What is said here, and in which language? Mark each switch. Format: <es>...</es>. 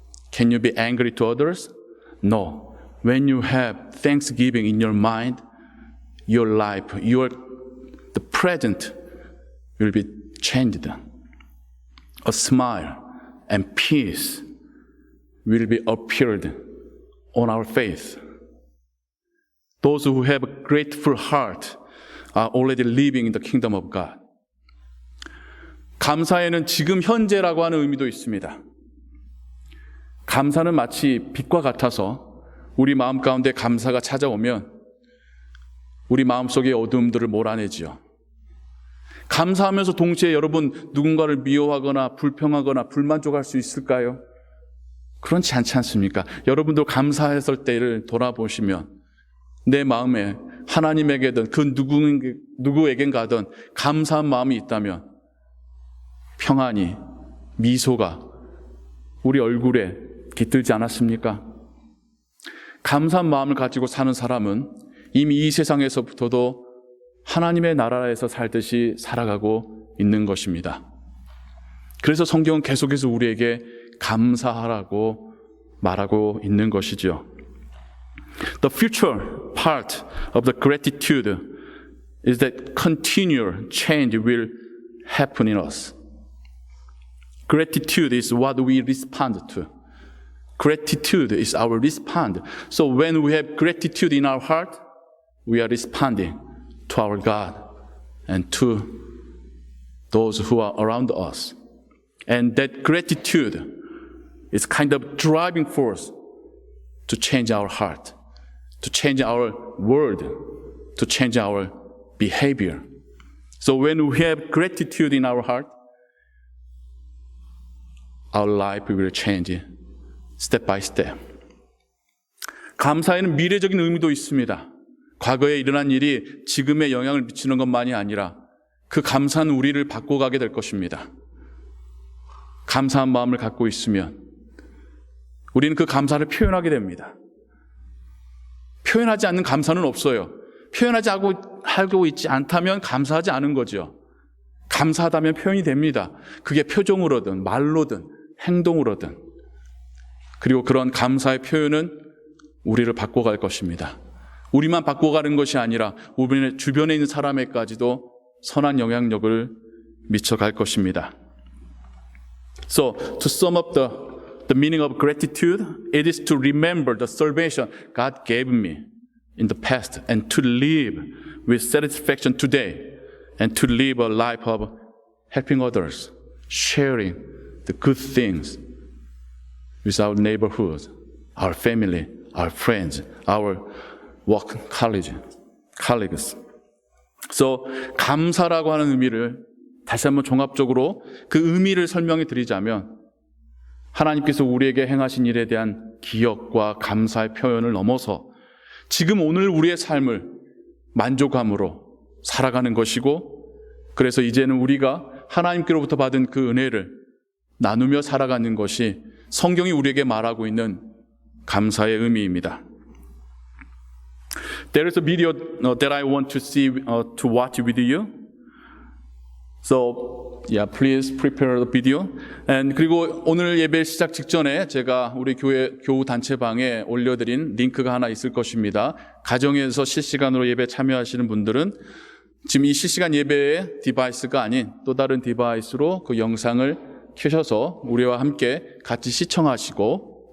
<en>Can you be angry to others? No. When you have thanksgiving in your mind, your life, the present will be changed. A smile and peace will be appeared on our face. Those who have a grateful heart are already living in the kingdom of God.</en> <ko>감사에는 지금 현재라고 하는 의미도 있습니다. 감사는 마치 빛과 같아서 우리 마음 가운데 감사가 찾아오면 우리 마음속의 어두움들을 몰아내지요. 감사하면서 동시에 여러분 누군가를 미워하거나 불평하거나 불만족할 수 있을까요? 그렇지 않지 않습니까? 여러분도 감사했을 때를 돌아보시면 내 마음에 하나님에게든 그 누구에겐가든 감사한 마음이 있다면 평안이, 미소가 우리 얼굴에 깃들지 않았습니까? 감사한 마음을 가지고 사는 사람은 이미 이 세상에서부터도 하나님의 나라에서 살듯이 살아가고 있는 것입니다. 그래서 성경은 계속해서 우리에게 감사하라고 말하고 있는 것이죠.</ko> <en>The future part of the gratitude is that continual change will happen in us. Gratitude is what we respond to. Gratitude is our response. So when we have gratitude in our heart, we are responding to our God and to those who are around us. And that gratitude is kind of driving force to change our heart, to change our world, to change our behavior. So when we have gratitude in our heart, our life will change step by step.</en> <ko>감사에는 미래적인 의미도 있습니다. 과거에 일어난 일이 지금에 영향을 미치는 것만이 아니라 그 감사한 우리를 바꿔가게 될 것입니다. 감사한 마음을 갖고 있으면 우리는 그 감사를 표현하게 됩니다. 표현하지 않는 감사는 없어요. 표현하지 하고 있지 않다면 감사하지 않은 거죠. 감사하다면 표현이 됩니다. 그게 표정으로든 말로든 행동으로든. 그리고 그런 감사의 표현은 우리를 바꿔갈 것입니다. 우리만 바꿔가는 것이 아니라 우리 주변에 있는 사람에게까지도 선한 영향력을 미쳐갈 것입니다.</ko> <en>So, to sum up the meaning of gratitude, it is to remember the salvation God gave me in the past and to live with satisfaction today and to live a life of helping others, sharing the good things with our neighborhood, our family, our friends, our work colleagues.</en> <ko>So, 감사라고 하는 의미를 다시 한번 종합적으로 그 의미를 설명해 드리자면 하나님께서 우리에게 행하신 일에 대한 기억과 감사의 표현을 넘어서 지금 오늘 우리의 삶을 만족함으로 살아가는 것이고 그래서 이제는 우리가 하나님께로부터 받은 그 은혜를 나누며 살아가는 것이 성경이 우리에게 말하고 있는 감사의 의미입니다.</ko> <en>There is a video that I want to watch with you. So, yeah, please prepare the video.</en> <ko>And 그리고 오늘 예배 시작 직전에 제가 우리 교우 단체방에 올려드린 링크가 하나 있을 것입니다. 가정에서 실시간으로 예배 참여하시는 분들은 지금 이 실시간 예배의 디바이스가 아닌 또 다른 디바이스로 그 영상을 켜셔서 우리와 함께 같이 시청하시고</ko>